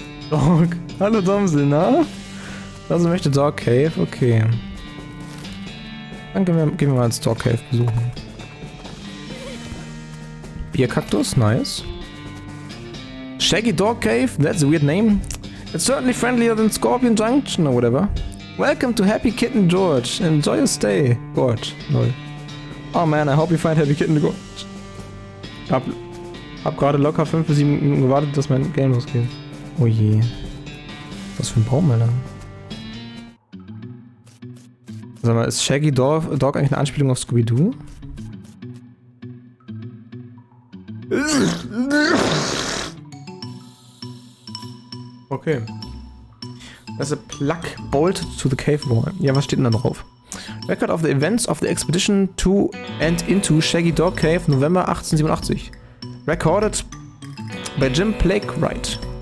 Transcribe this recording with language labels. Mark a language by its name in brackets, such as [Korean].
[German] Dog. Hallo Domsel, na? Also möchte Dog Cave, okay. Dann gehen wir mal ins Dog Cave besuchen. Bierkaktus, nice. [English] Shaggy Dog Cave, that's a weird name. It's certainly friendlier than Scorpion Junction or whatever. Welcome to Happy Kitten George. Enjoy your stay. Gorge. Lol. Oh man, I hope you find Happy Kitten George. [German] Hab gerade locker 5 bis 7 Minuten gewartet, dass mein Game losgeht. Oh je. Was für ein Baum, Alter. Sag mal, ist Shaggy Dog eigentlich eine Anspielung auf Scooby-Doo? Okay. Das ist [English] a plug bolt to the cave wall. [German] Ja, was steht denn da drauf? [English] Record of the events of the expedition to and into Shaggy Dog Cave, November 1887. Recorded by Jim Plakewright.